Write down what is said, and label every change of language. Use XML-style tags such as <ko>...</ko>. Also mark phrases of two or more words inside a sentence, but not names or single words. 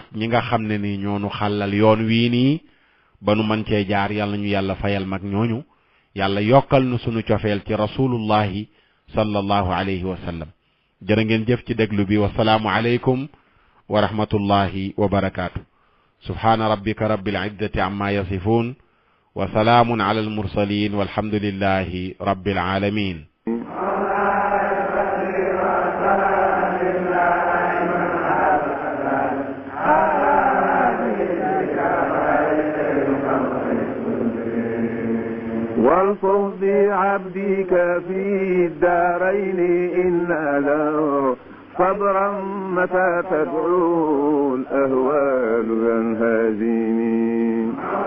<wo>ñi nga xam ne ni ñoonu xàllal yoon wii nii ba nu mën cee jaar yàlla ñu yàlla fayal mag ñooñu yàlla yokkal nu sunu cofeel ci</wo> <ar>رسول الله صلى الله عليه وسلم</ar> <wo>jërë ngeen jëf ci déglu bi</wo> <ar>والسلام عليكم ورحمة الله وبركاته سبحان ربك رب العزة عما يصفون وسلام على المرسلين والحمد لله رب العالمين والفظ بعبدك في الدارين إن له صبرا متى تدعو الأهوال ينهزمين</ar>